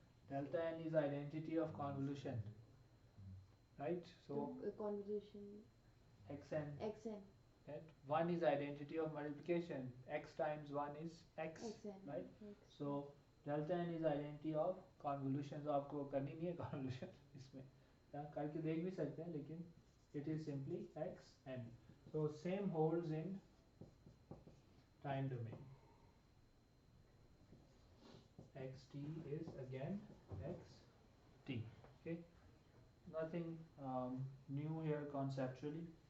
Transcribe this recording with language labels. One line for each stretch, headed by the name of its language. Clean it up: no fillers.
English: Delta n is identity of convolution, right? So convolution xn, xn right? 1 is identity of multiplication. X times 1 is x, xn right? x. So delta n is identity of convolution.
Hindi: So आपको करनी नहीं है convolution इसमें, करके देख भी सकते हैं, लेकिन
English: it is simply xn. So same holds in time domain. xt is again xt. Okay, nothing new here conceptually.